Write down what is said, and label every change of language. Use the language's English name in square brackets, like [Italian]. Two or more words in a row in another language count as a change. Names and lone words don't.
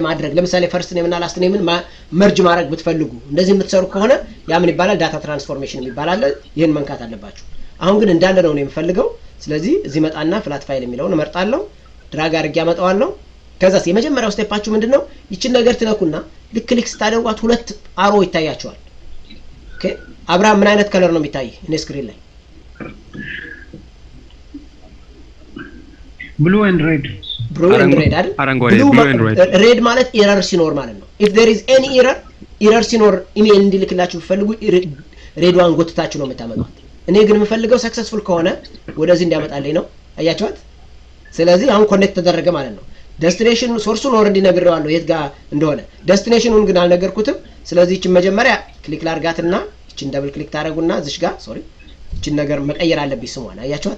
[Amharic] ማድረግ ለምሳሌ [English] first name [Amharic] እና [English] last name merge [Amharic] ማድረግ ብትፈልጉ እንደዚህ የምትሰሩ ከሆነ ያ ምን ይባላል [English] data transformation [Amharic] ይባላል ይሄን መንካት አለባችሁ አሁን ግን እንዳለ ነው የምፈልገው ስለዚህ እዚህ መጣና [English] flat file [Amharic] የሚለውን እመርጣለሁ ድራግ አድርጌ አመጣዋለሁ ከዛስ የመጀመሪያው ስቴፓችሁ ምንድነው ይችን ነገር ትነኩና ልክ ክሊክ ስታደርጓት ሁለት አሮ ይታያቸዋል ኦኬ አብርሃም ምን አይነት ከለር ነው የሚታይ እኔ ስክሪን ላይ [English] blue and red [Amharic] አይደል [English] blue and red red [Amharic] ማለት ኤረር ሲኖር ማለት ነው [English] if there is any error [Amharic] ሲኖር ኢሜል እንዲልክላችሁ ፈልጉ ሬድዋን ጎትታችሁ ነው የምታመጡት እኔ ግን የምፈልገው ሰክሰስፉል ከሆነ ወደዚህ እንዲያመጣልኝ ነው አያችኋት ስለዚህ አሁን ኮኔክት ተደረገ ማለት ነው [English] destination source already [Amharic] ነግሬዋለሁ የት ጋር እንደሆነ፣ ዴስቲኔሽኑን ግን አልነገርኩትም። ስለዚህ እቺን መጀመሪያ ክሊክ ላርጋትና እቺን [English] double click [Amharic] ታደርጉና እዚሽ ጋር እቺን ነገር መቀየር አለብኝ ስሟን። አያችኋት?